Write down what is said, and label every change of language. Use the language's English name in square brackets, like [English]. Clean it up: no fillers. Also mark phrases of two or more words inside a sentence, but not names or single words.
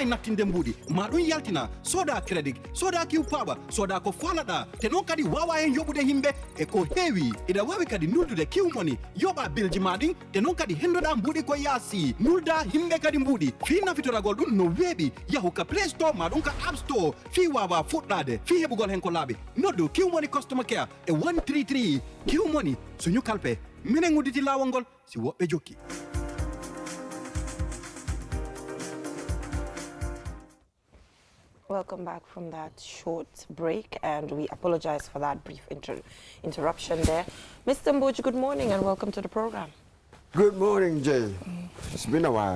[Fula] nattinde mbuudi ma ɗum yaltina soda credit soda QPower soda ko falaɗa te non kadi wawa hen yoɓude himɓe e ko heewi ida wawi kadi nuldude QMoney yoɓa bilji maɗin te non kadi hendoɗa mbuudi ko yaasi nulda himɓe kadi mbuudi fi nafitoragol ɗum no weeɓi yahu ka Play Store ma ɗum ka App Store fi wawa fuɗɗade fi heɓugol hen ko laaɓi noddu QMoney [English] customer care [Fula] e 133 QMoney suñu kalpe minen udditi lawol ngol si woɓɓe jokki. [English] Welcome back from that short break, and we apologize for that brief interruption there. Mr. Mboj, good morning and welcome to the program. Good morning, Jay. It's been a while.